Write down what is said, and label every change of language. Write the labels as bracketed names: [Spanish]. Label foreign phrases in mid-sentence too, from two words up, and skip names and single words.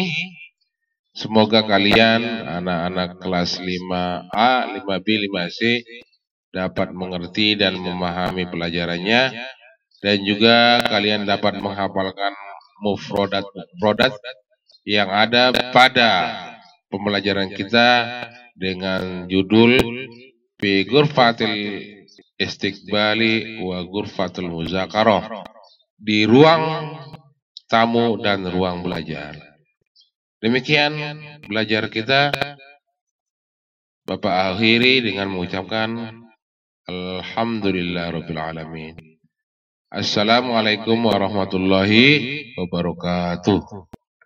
[Indonesian] Semoga kalian anak-anak kelas 5A, 5B, 5C dapat mengerti dan memahami pelajarannya, dan juga kalian dapat menghafalkan mufrodat yang ada pada pembelajaran kita dengan judul [Arabic] في غرفة الاستقبال وغرفة المذاكرة, [Indonesian] di ruang tamu dan ruang belajar. Demikian belajar kita. Bapak akhiri dengan mengucapkan [Arabic] الحمد لله رب العالمين. السلام عليكم ورحمة الله وبركاته.